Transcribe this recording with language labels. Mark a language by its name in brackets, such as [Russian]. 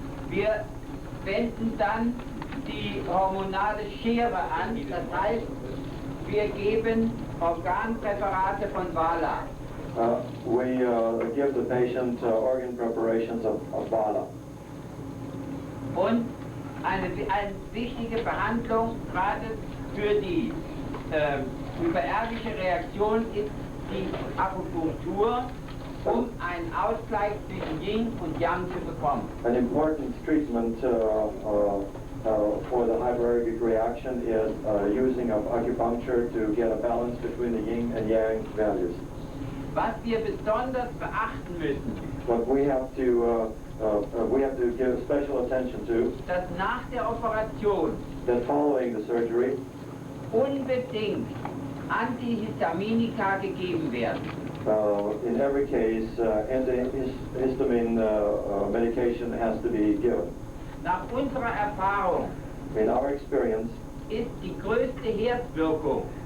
[German] wir wenden dann die hormonale Schere an, das heißt, wir geben Organpräparate von Wala. [English] We give the patient organ preparations of BALA. [German] Und eine wichtige Behandlung gerade für die hyperergische Reaktion ist die Akupunktur, um einen Ausgleich zwischen Yin und Yang zu bekommen. [English] An important treatment for the hyperergic reaction is using of acupuncture to get a balance between the yin and yang values. [German] Was wir besonders beachten müssen, [English] What we have to give special attention to, [German] dass nach der Operation [English] that following the surgery, [German] unbedingt Antihistaminika gegeben werden. [English] in every case, antihistamine medication has to be given. [German] Nach unserer Erfahrung [English] In our experience, [German] ist die größte Herzwirkung